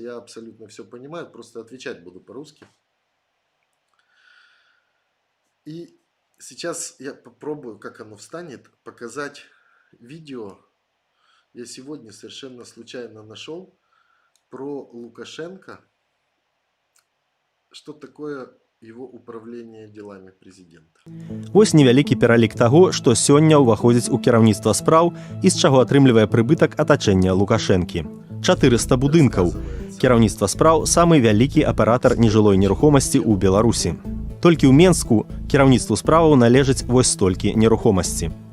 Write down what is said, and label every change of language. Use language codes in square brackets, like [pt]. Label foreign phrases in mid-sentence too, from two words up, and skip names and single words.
[ru] Я абсолютно все понимаю, просто отвечать буду по-русски. И сейчас я попробую, как оно встанет, показать видео. Я сегодня совершенно случайно нашел про Лукашенко, что такое его управление делами президента. [be] Вось невялікі пералік таго, што сёння ўваходзіць у кіраўніцтва спраў і з чаго атрымлівае прыбытак атачэння Лукашэнкі. 400 будынкаў. Кіраўніцтва спраў самы вялікі аператар нежылой нерухомасці ў Беларусі. Толькі ў Менску кіраўніцтву справаў належыць вось столькі нерухомасці.